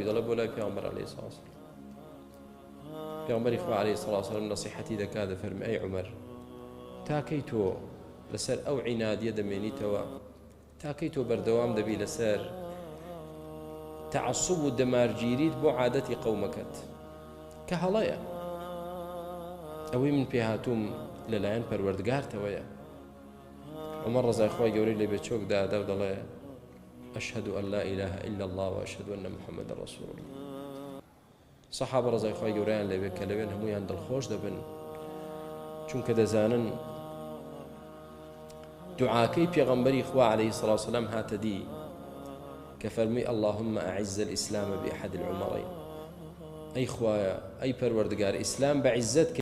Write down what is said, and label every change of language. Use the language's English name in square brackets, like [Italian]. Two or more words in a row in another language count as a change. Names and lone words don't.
[Central Kurdish] دەڵێ بۆ لای پێغەمبەر [Arabic] عەلەیهی سەڵاتو وەسەلام. [Central Kurdish] پێغەمبەری خوا [Arabic] عەلەیهی سەڵاتو وەسەلام [Central Kurdish] نەسیحەتی دەکات دەفەرمێ ئەی عومەر تاکەی تۆ لەسەر ئەو عینادیە دەمێنیتەوە، تاکەی تۆ بەردەوام دەبی لەسەر تعەسوب و دەمارگیریت بۆ عادەتی قەومەکەت کە هەڵەیە. ئەوەی من پێ هاتووم لەلایەن پەروەردگارتەوەیە. عومەر ڕەزای خوای گەورەی لێ بێ چۆک دادا و دەڵێ [Arabic] ئەشهد أن لا إله إلا الله وأشهد أن محمد رسول الله. [Central Kurdish] سەحابە ڕەزای خوای گەورەیان لێ بێ کە لەوێن هەموویان دڵخۆش دەبن چونکە دەزانن دعاکەی پێغەمبەری خوا [Arabic] عەلەیهی سەڵاتو وەسەلام [Central Kurdish] هاتە دی کە فەرمووی [Arabic] اللهم أعز الإسلام بأحد العمرين. [Central Kurdish] ئەی خوایە ئەی پەروەردگار ئیسلام بە عیززەت